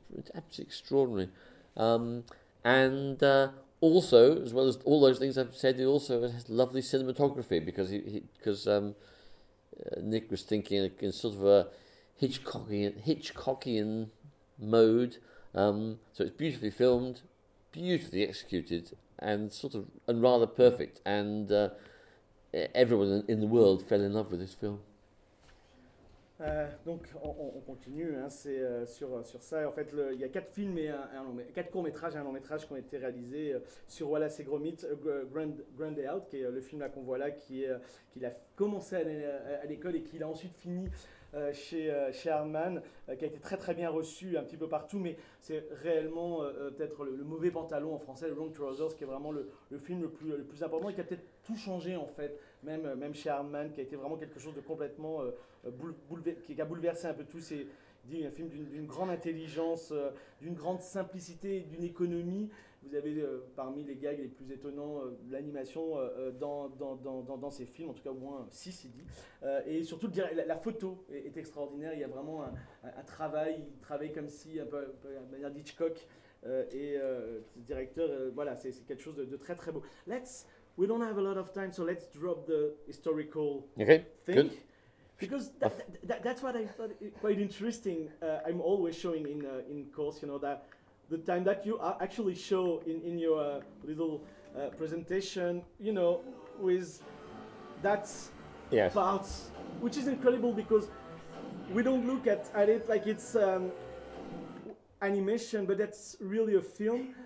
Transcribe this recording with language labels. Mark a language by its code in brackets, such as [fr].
[en] It's absolutely extraordinary. Also, as well as all those things I've said, it also has lovely cinematography, because Nick was thinking in sort of a Hitchcockian mode. So it's beautifully filmed, beautifully executed, and rather perfect. And everyone in the world fell in love with this film. [fr] Donc on continue, hein, c'est sur ça. En fait, il y a 4 films et quatre courts métrages et un long métrage qui ont été réalisés sur Wallace et Gromit, Grand Day Out, qui est le film là qu'on voit là, qu'il a commencé à l'école et qu'il a ensuite fini chez Aardman, qui a été très très bien reçu un petit peu partout, mais c'est réellement peut-être le mauvais pantalon en français, le Wrong Trousers, qui est vraiment le film le plus important et qui a peut-être tout changé en fait, même chez Aardman, qui a été vraiment quelque chose de complètement qui a bouleversé un peu tout. C'est un film d'une grande intelligence, d'une grande simplicité, d'une économie. Vous avez parmi les gags les plus étonnants l'animation dans ces films, en tout cas au moins 6, c'est dit. Et surtout, la photo est extraordinaire. Il y a vraiment un travail, il travaille comme si, un peu à manière d'Hitchcock, et directeur. Voilà, c'est quelque chose de très très beau. [en] We don't have a lot of time, so let's drop the historical thing. Good. Because that's what I thought quite interesting. I'm always showing in course, you know, that the time that you actually show in your little presentation, you know, with that part, which is incredible, because we don't look at it like it's animation, but that's really a film.